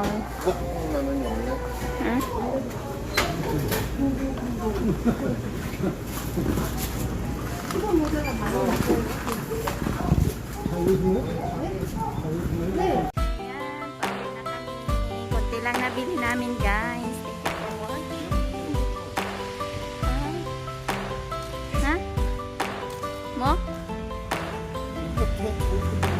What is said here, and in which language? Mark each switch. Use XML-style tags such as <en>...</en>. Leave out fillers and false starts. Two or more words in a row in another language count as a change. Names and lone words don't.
<ko>라면이 없네. 응?</ko> <tl>Ayan, pauwi na kami. Konti lang nabili namin, guys.</tl> <en>Thank you for watching. Ha? Mo?</en>